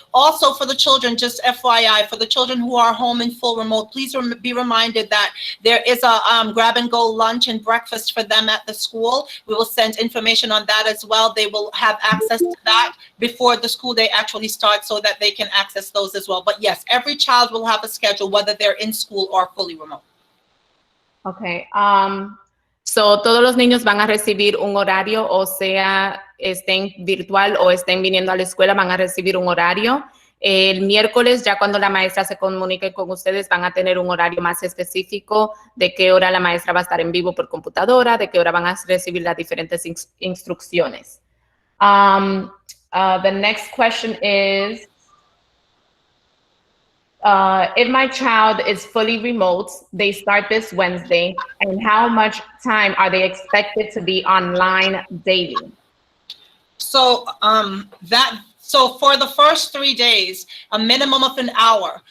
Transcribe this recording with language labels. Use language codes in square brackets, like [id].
[en] Also, for the children, just FYI, for the children who are home in full remote, please be reminded that there is a grab and go lunch and breakfast for them at the school. We will send information on that as well. They will have access to that before the school day actually starts, so that they can access those as well. But yes, every child will have a schedule, whether they're in school or fully remote. Okay. [es] So todos los niños van a recibir un horario, o sea, estén virtual o estén viniendo a la escuela, van a recibir un horario. El miércoles, ya cuando la maestra se comunique con ustedes, van a tener un horario más específico de qué hora la maestra va a estar en vivo por computadora, de qué hora van a recibir las diferentes instrucciones. [en] The next question is, if my child is fully remote, they start this Wednesday, and how much time are they expected to be online daily? So so for the first 3 days, a minimum of an hour.